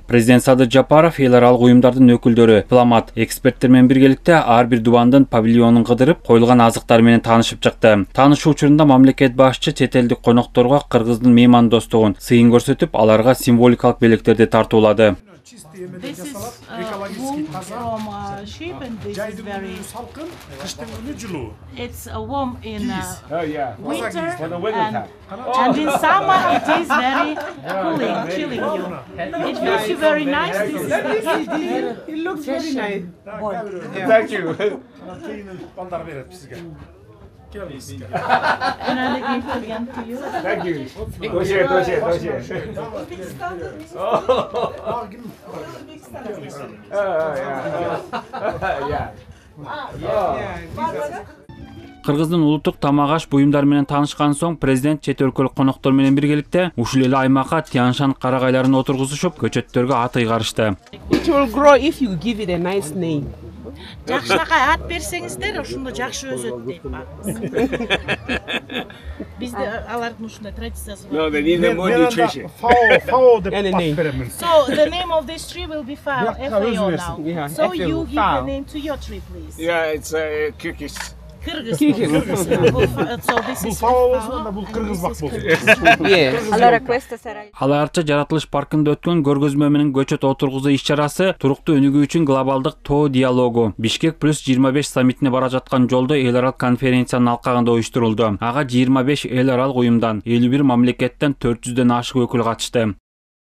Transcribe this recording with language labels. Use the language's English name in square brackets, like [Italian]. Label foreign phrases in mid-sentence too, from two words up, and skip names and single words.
[Kyrgyz] Президент Садыр Жапаров эл аралык уюмдардын өкүлдөрү, дипломат, эксперттер менен биргеликте ар бир дубандын павильонун кыдырып, коюлган азыктар менен таанышып чыкты. Таанышуу учурунда мамлекет башчы чет элдик конокторго Кыргыздын меймандостугун, сыйын көрсөтүп, аларга символикалык белектерди тартуулады. [English] This is warm from sheep and this is very it's warm in winter and in summer it is very cooling, chilling you. It feels you very nice. This is it looks very nice. Thank you. Another gift again to you. Thank you. [Kyrgyz] Кыргыздын улуттук тамак-аш буюмдары менен таанышкан соң президент чет өлкөлүк коноктор менен биргеликте ушул эле аймакка Тяншан карагайларын отургузушуп, көчөттөргө ат ыйгарышты. [English] It will grow if you give it a nice name. [Kyrgyz] Жакшынакай ат берсеңиздер, ошондо жакшы өсөт дейт баарыбыз. Бизде алардын ушундай традициясы бар. [English] No, they need more nutrition. Follow the name. So the name of this tree will be FAO now. So you give the name to your tree, please. Yeah, it's Kyrgyz Kyrgyz. Kyrgyz. So this is Yes. [Italian] Allora questo sarà [Kyrgyz] Ал Арча жаратылыш паркында өткөн көргөзмө менен көчөт отургузуу иш-чарасы туруктуу өнүгүү үчүн глобалдык тоо диалогу Бишкек плюс 25 саммитине бара жаткан жолдо эл аралык конференциянын алкагында уюштурулду. Ага 25 эл аралык уюмдан 51 мамлекеттен 400дөн ашык өкүл катышты.